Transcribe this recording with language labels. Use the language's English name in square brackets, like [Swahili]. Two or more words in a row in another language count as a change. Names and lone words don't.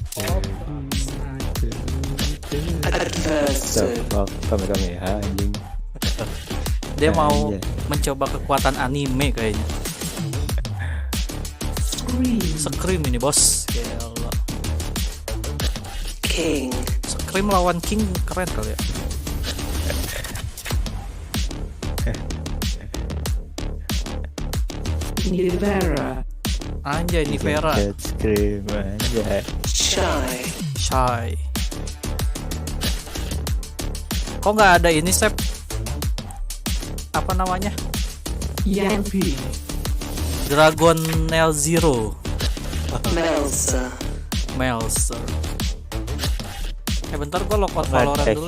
[Indonesian] Adversary. Kami anjing. Dia mau mencoba kekuatan anime kayaknya. Scream ini, bos. Gila. King. Scream lawan King keren kali ya. Nivera. Anjay, Nivera. Scream anjay. Shy. Kok nggak ada ini, Sep? Apa namanya? Yampi. Dragon Nail Zero. Melsa. Bentar, gue logout Valorant dulu.